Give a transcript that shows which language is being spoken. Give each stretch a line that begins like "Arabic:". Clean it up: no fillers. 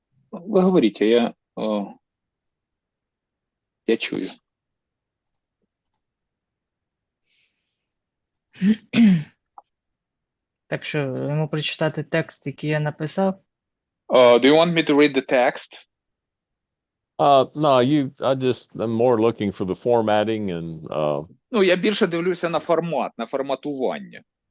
Ukrainian: Ви говоріть, а я чую. Так що йому прочитати текст, який я написав.
English: Do you want me to read the text? No, I'm more looking for the formatting and
Ukrainian: Ну, я більше дивлюся на формат, на форматування.